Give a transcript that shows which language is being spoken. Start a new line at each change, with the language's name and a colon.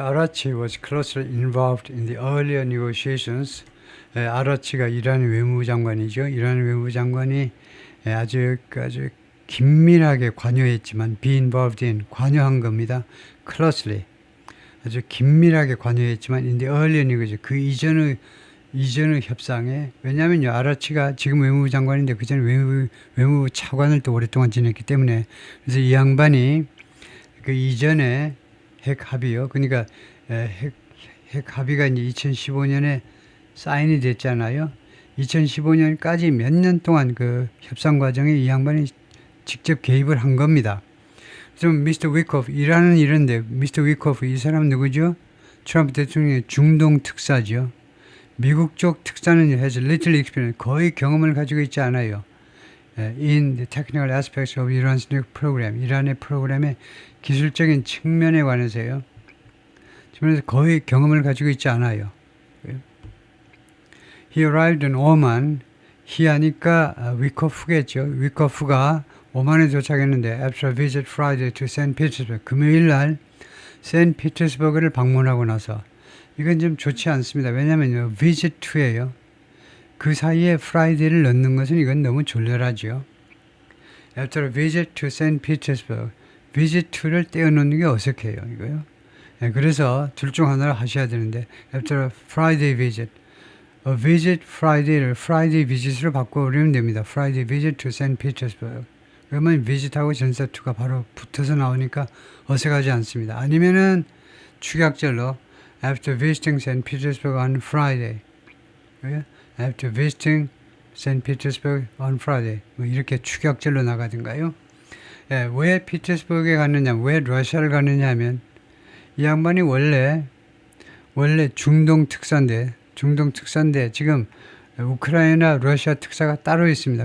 English: Arachi was closely involved in the earlier negotiations,
Korean: 아라치가 이란의 외무부 장관이죠. 이란의 외무부 장관이 아주 긴밀하게 관여했지만 be involved in 관여한 겁니다. closely 아주 긴밀하게 관여했지만
English: in the earlier negotiation
Korean: 그 이전의 협상에 왜냐하면요 아라치가 지금 외무부 장관인데 그 전에 외무부 차관을 또 오랫동안 지냈기 때문에 그래서 이 양반이 그 이전에 핵 합의요. 그러니까 핵 합의가 이제 2015년에 사인이 됐잖아요. 2015년까지 몇 년 동안 그 협상 과정에 이 양반이 직접 개입을 한 겁니다. 좀 미스터 위코프 일하는 이런데 미스터 위코프 이 사람 누구죠? 트럼프 대통령의 중동 특사죠. 미국 쪽 특사는
English: has little experience
Korean: 거의 경험을 가지고 있지 않아요.
English: In the technical aspects of Iran's nuclear program
Korean: 이란의 프로그램의 기술적인 측면에 관해서요. 그래서 거의 경험을 가지고 있지 않아요.
English: He arrived in Oman.
Korean: he 하니까 위코프겠죠. 위코프가 오만에 도착했는데
English: after a visit Friday to St.
Korean: Petersburg 금요일 날 샌피터스버그를 방문하고 나서 이건 좀 좋지 않습니다. 왜냐하면 visit to예요. 그 사이에 Friday를 넣는 것은 이건 너무 졸렬하죠. After a visit to St. Petersburg visit to를 떼어놓는 게 어색해요. 이거요. 네, 그래서 둘 중 하나를 하셔야 되는데
English: after a Friday visit
Korean: a visit Friday를 Friday visit으로 바꿔버리면 됩니다.
English: Friday visit to St.
Korean: Petersburg 그러면 visit하고 전사 to가 바로 붙어서 나오니까 어색하지 않습니다. 아니면은 축약절로
English: after visiting St. Petersburg on Friday after visiting St.
Korean: Petersburg
English: on Friday
Korean: 뭐 이렇게 축약절로 나가든가요. 예, 왜 피터스버그에 갔느냐 왜 러시아를 갔느냐 하면 이 양반이 원래 중동 특사인데 지금 우크라이나 러시아 특사가 따로 있습니다.